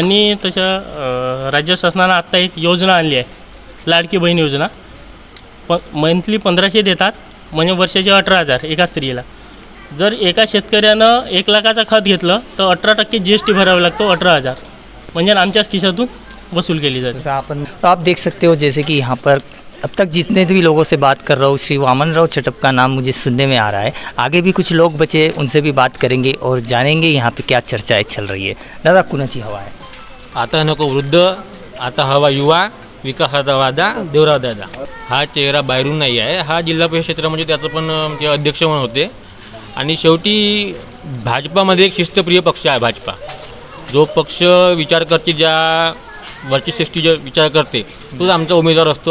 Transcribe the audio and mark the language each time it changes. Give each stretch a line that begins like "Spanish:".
Marathi: यांनी तशा राज्य शासनानं आत्ता एक योजना आणली आहे, लाडकी बहीण योजना। मंथली 1500 देतात, म्हणजे वर्षाचे 18000 एका स्त्रीला। जर एका शेतकऱ्यानं 1 लाखाचा खत घेतलं तर 18% GST भरावा लागतो, 18000 म्हणजे आमच्याच खिशातून वसूल केली जाते।
Hindi: तो आप देख सकते हो जैसे कि यहाँ पर अब तक जितने भी लोगों से बात कर रहा हूँ, श्री वामनराव चटप का नाम मुझे सुनने में आ रहा है। आगे भी कुछ लोग बचे, उनसे भी बात करेंगे और जानेंगे यहाँ पे क्या चर्चाएं चल रही है।
Marathi: दादा, कुणाची हवा आहे? आता नको वृद्ध, आता हवा युवा, विकासाचा वादा देवराव दादा. हा चेहरा बाहेरून नाही आहे, हा जिल्हा परिषद क्षेत्रामध्ये त्याचं पण ते अध्यक्ष म्हणून होते. आणि शेवटी भाजपामध्ये एक शिस्तप्रिय पक्ष आहे भाजपा. जो पक्ष विचार करते, ज्या वरची श्रेष्ठी जो विचार करते तोच आमचा उमेदवार असतो.